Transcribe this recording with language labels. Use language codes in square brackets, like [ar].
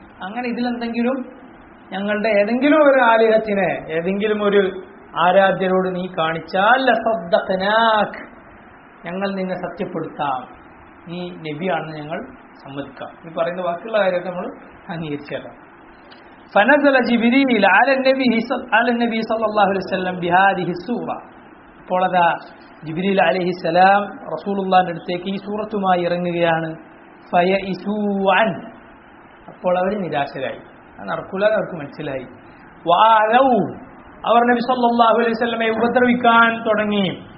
[ml] അങ്ങനെ ഇതിലെന്തെങ്കിലും ഞങ്ങളുടെ ഏതെങ്കിലും ഒരു ആലിഹത്തിനെ, ഏതെങ്കിലും ഒരു ആരാധ്യരോട് നീ കാണിച്ചാൽ ലസദ്ദഖനാക്, ഞങ്ങൾ നിന്നെ സത്യപ്പെടുത്താം, നീ നബിയാണെന്ന് ഞങ്ങൾ സമ്മതിക്കാം. ഈ പറയുന്ന ബാക്കിയുള്ള കാര്യമൊക്കെ നമ്മൾ അംഗീകരിച്ചേക്കാം. [ar] فنزل جبريل على النبي صلى الله عليه وسلم بهذه السورة. [ml] അപ്പോൾ അതാ ജിബ്രീൽ അലൈഹിസ്സലാം റസൂലുള്ളാഹിന്റെ അടുത്തേക്ക് ഈ സൂറത്തുമായി ഇറങ്ങുകയാണ്. [ar] ഫയഇസൂ അൻ, [ml] അപ്പോൾ അവർ നിരാശരായി, അത് നടക്കൂല അവർക്ക് മനസ്സിലായി. വആദൗ, അവർ നബി സല്ലല്ലാഹു അലൈഹി വസല്ലമയെ ഉപദ്രവിക്കാൻ തുടങ്ങി.